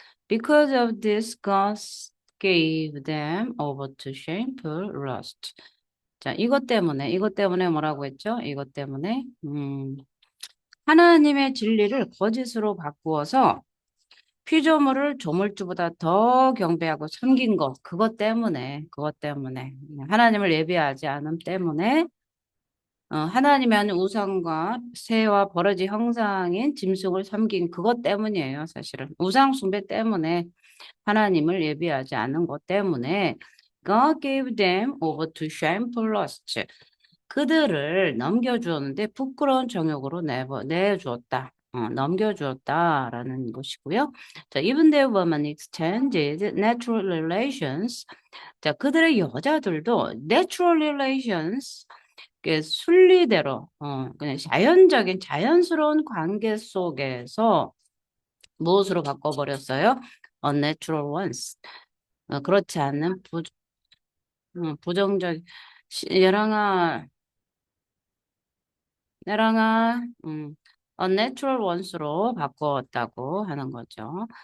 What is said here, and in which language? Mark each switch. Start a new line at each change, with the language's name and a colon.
English: Because of this, God gave them over to shameful lust.
Korean: 자, 이것 때문에 뭐라고 했죠? 이것 때문에, 하나님의 진리를 거짓으로 바꾸어서 피조물을 조물주보다 더 경배하고 섬긴 것, 그것 때문에, 하나님을 예비하지 않음 때문에, 하나님이 하는 우상과 새와 버러지 형상인 짐승을 섬긴 그것 때문이에요, 사실은. 우상 숭배 때문에 하나님을 예비하지 않은 것 때문에
English: God gave them over to shameful lust.
Korean: 그들을 넘겨주었는데 부끄러운 정욕으로 내주었다. 넘겨주었다라는 것이고요.
English: 자, even their women exchanged natural relations.
Korean: 자, 그들의 여자들도
English: natural relations,
Korean: 그 순리대로, 그냥 자연스러운 관계 속에서 무엇으로 바꿔버렸어요?
English: unnatural ones.
Korean: 그렇지 않은 부정적, 여랑아, 나랑아,
English: unnatural ones
Korean: 로 바꿨다고 하는 거죠.